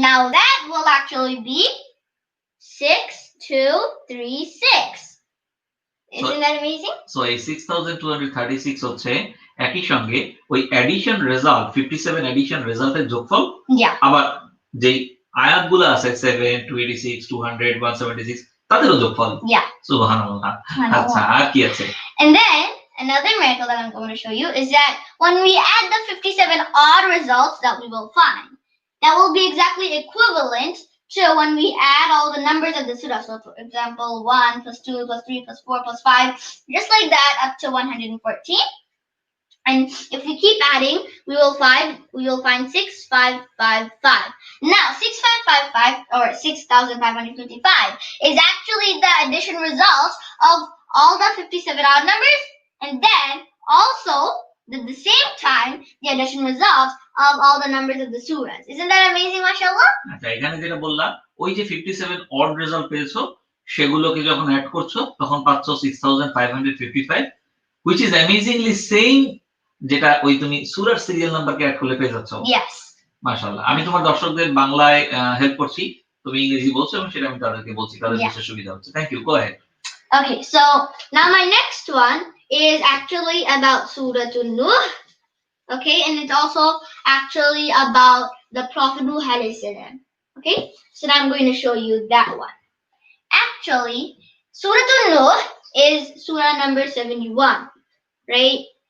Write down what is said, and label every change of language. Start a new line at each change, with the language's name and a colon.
English: Now that will actually be 6236. Isn't that amazing?
Bangla: So এই 6236 হচ্ছে একই সঙ্গে ওই এডিশন রেজাল্ট 57 এডিশন রেজাল্টের যোগফল আবার যেই আয়াতগুলো আছে 7 286 200 176 তাদেরও যোগফল সুবহানাল্লাহ আচ্ছা আর কি আছে
English: And then another miracle that I'm going to show you is that when we add the 57 odd results that we will find, that will be exactly equivalent to when we add all the numbers of the surah. So for example, 1 plus 2 plus 3 plus 4 plus 5, just like that up to 114. And if we keep adding, we will find 6555. Now 6555 or 6555 is actually the addition results of all the 57 odd numbers, and then also at the same time the addition results of all the numbers of the surahs. Isn't that amazing, mashallah?
Bangla: আচ্ছা এখানে যেটা বললাম ওই যে 57 odd result পেয়েছো সেগুলোকে যখন add করছো তখন পাচ্ছো 6555
English: which is amazingly same
Bangla: যেটা ওই তুমি সূরার সিরিয়াল নাম্বারকে অ্যাড করলে পেয়ে যাচ্ছো
English: Yes.
Bangla: মাশাআল্লাহ আমি তোমার দর্শকদের বাংলায় হেল্প করছি তুমি ইংরেজি বলছো এবং সেটা আমি তাদেরকে বলছি, তাদের
English: Yeah.
Bangla: বুঝতে সুবিধা হচ্ছে।
English: Thank you, go ahead. Okay, so now my next one is actually about Surah Nuh. Okay, and it's also actually about the Prophet Nuh alayhi salam. Okay, so now I'm going to show you that one. Actually, Surah Nuh is Surah number 71, right?